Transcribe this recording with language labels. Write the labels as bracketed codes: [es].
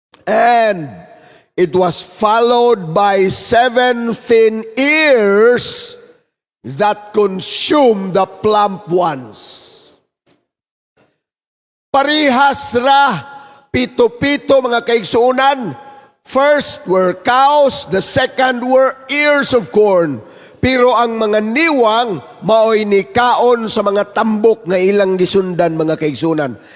[en] And it was followed by 7 thin ears that consumed the plump ones. [ceb] Parihas ra, 7 mga kaigsunan. [en] First were cows, the second were ears of corn. [ceb] Pero ang mga niwang maoy ni kaon sa mga tambok nga ilang gisundan, mga kaigsunan.